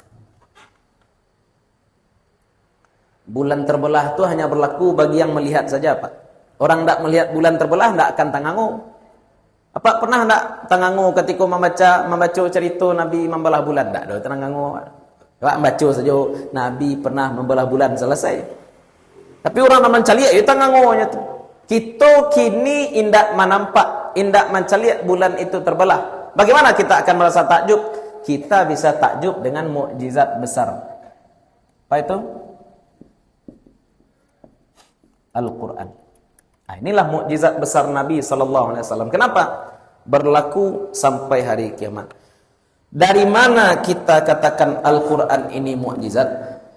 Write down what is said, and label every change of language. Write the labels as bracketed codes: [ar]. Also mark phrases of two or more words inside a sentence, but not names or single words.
[id] Bulan terbelah itu hanya berlaku bagi yang melihat saja Pak. Orang tidak melihat bulan terbelah tidak akan tangangu. Apa pernah tidak tangangu ketika membaca cerita Nabi membelah bulan? Tidak ada tangangu. Pak baca saja Nabi pernah membelah bulan, selesai. [min] Tapi orang mencaliak itu tangangonya tu. Kita kini indak menampak, indak mencaliak bulan itu terbelah. [id] Bagaimana kita akan merasa takjub? Kita bisa takjub dengan mukjizat besar. Apa itu? Al-Quran. Nah, inilah mukjizat besar Nabi [ar] صلى الله عليه وسلم. [id] Kenapa? Berlaku sampai hari kiamat. Dari mana kita katakan Al-Quran ini mukjizat?